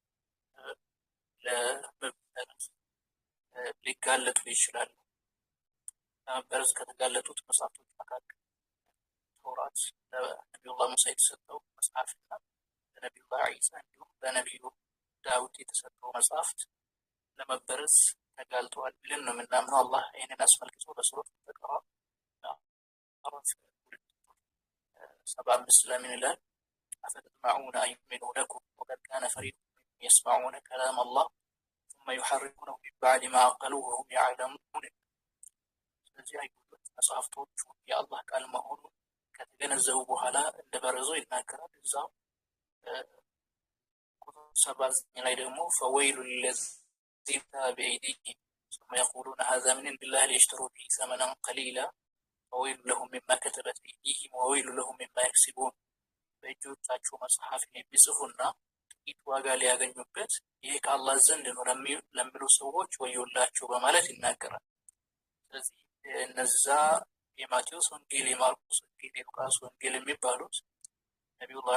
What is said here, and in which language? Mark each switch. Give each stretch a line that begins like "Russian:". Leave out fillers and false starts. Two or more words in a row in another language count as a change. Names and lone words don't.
Amharic: ለመበረዝ ሊጋለጡ ይችላሉ። ለመበረዝ ከተጋለጡት መጽሐፍቶች መካከል ተውራት ለነቢዩላህ ሙሳ የተሰጠው መጽሐፍና ለነቢዩላህ ዒሳ እንዲሁም ለነቢዩ ዳውድ የተሰጠው መጽሐፍት ለመበረዝ ተጋልጠዋል ብለን ነው የምናምነው። አላህ ይህንን አስመልክቶ በሱረት በቀራ 75 ለምን ይላል
Arabic: أفتطمعون أن يؤمنوا لكم وقد كان فريق منهم يسمعون كلام الله ثم يحرفونه من بعد ما عقلوه وهم يعلمون።
Amharic: ስለዚህ አይሁዶች መጽሐፍቶቹ የአላህ ቃል መሆኑን ከተገነዘቡ በኋላ እንደበረዙ ይናገራል። እዛው ቁጥር 79 ላይ ደግሞ
Arabic: فويل للذين بأيديهم ثم يقولون هذا من عند الله ليشتروا به ثمنا قليلا وويل لهم مما كتبت أيديهم وويل لهم مما يكسبون።
Amharic: በእጆቻቸው መጽሐፍን የሚጽፉና ጥቂት ዋጋ ሊያገኙበት ይህ ከአላህ ዘንድ ነው ለሚሉ ሰዎች ወዮላቸው በማለት ይናገራል። ስለዚህ እነዛ የማቴዎስ ወንጌል፣ የማርቆስ ወንጌል፣ የሉቃስ ወንጌል የሚባሉት ነቢዩላህ